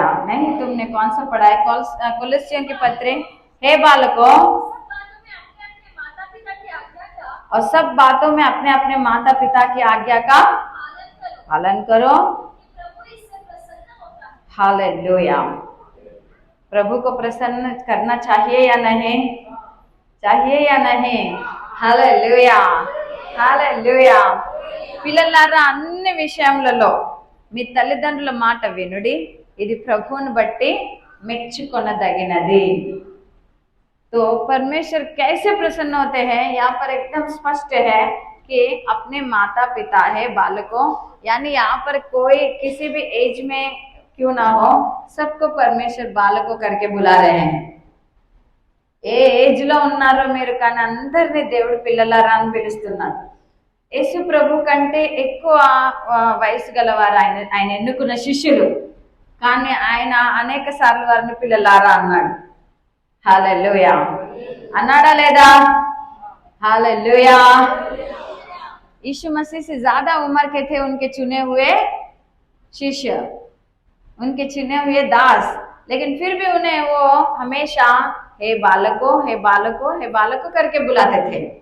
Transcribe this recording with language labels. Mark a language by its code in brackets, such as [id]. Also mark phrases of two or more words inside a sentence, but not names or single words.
[hi] नहीं, तुमने कौन सा पढ़ा है? कुलस्सियों की पत्री, हे बालकों और सब बातों में अपने अपने माता पिता की आज्ञा का पालन करो. हालेलुया. प्रभु को प्रसन्न करना चाहिए या नहीं? चाहिए या नहीं? हालेलुया, हालेलुया. [te] పిల్లలారా, అన్ని విషయములలో మీ తల్లిదండ్రుల మాట వినుడి, ఇది ప్రభువును బట్టి మెచ్చుకొనదగినది. [hi] तो परमेश्वर कैसे प्रसन्न होते हैं? यहाँ पर एकदम स्पष्ट है कि अपने माता पिता है बालकों, यानी यहाँ पर कोई किसी भी एज में क्यों ना हो, सबको परमेश्वर बालकों करके बुला रहे हैं. [te] ఏ ఏజ్ లో ఉన్నారో మీరు కానీ అందరినీ దేవుడు పిల్లలారా అని పిలుస్తున్నారు. యేసు ప్రభు కంటే ఎక్కువ వయసు గలవారు ఆయన ఎన్నుకున్న శిష్యులు, కానీ ఆయన అనేక సార్లు వారిని పిల్లలారా అన్నాడు. హల్లెలూయా. అన్నాడా లేదా? [hi] हालेलुया. यीशु मसीह से ज्यादा उम्र के थे उनके चुने हुए शिष्य, उनके चुने हुए दास, लेकिन फिर भी उन्हें वो हमेशा हे बालको, हे बालको, हे बालको करके बुलाते थे.